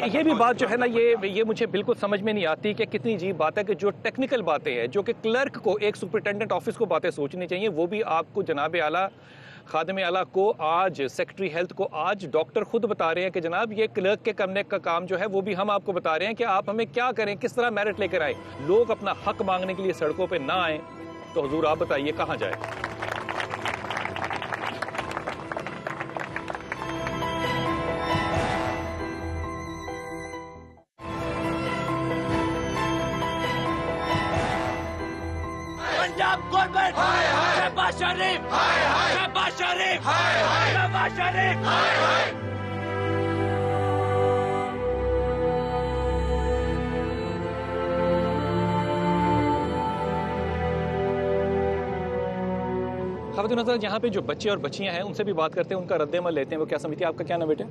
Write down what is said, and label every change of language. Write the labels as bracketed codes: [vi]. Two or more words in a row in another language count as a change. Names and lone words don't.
[ur] یہ بھی بات جو ہے نا, یہ مجھے بالکل سمجھ میں نہیں آتی کہ کتنی عجیب بات ہے کہ جو ٹیکنیکل باتیں ہیں, جو کہ کلرک کو, ایک سپرنٹینڈنٹ آفس کو باتیں سوچنی چاہیے, وہ بھی آپ کو جناب اعلیٰ خادم اعلیٰ کو, آج سیکرٹری ہیلتھ کو, آج ڈاکٹر خود بتا رہے ہیں کہ جناب یہ کلرک کے کرنے کا کام جو ہے وہ بھی ہم آپ کو بتا رہے ہیں کہ آپ ہمیں کیا کریں, کس طرح میرٹ لے کر آئیں. لوگ اپنا حق مانگنے کے لیے سڑکوں پہ نہ آئیں تو حضور آپ بتائیے کہاں جائے؟ पंजाब गवर्नमेंट शहबाज शरीफ, शहबाज शरीफ, शहबाज शरीफ. خاتون حضرات, یہاں پہ جو بچے اور بچیاں ہیں ان سے بھی بات کرتے ہیں, ان کا رد عمل لیتے ہیں. وہ کیا سمجھتی ہیں؟ آپ کا کیا نام بیٹے؟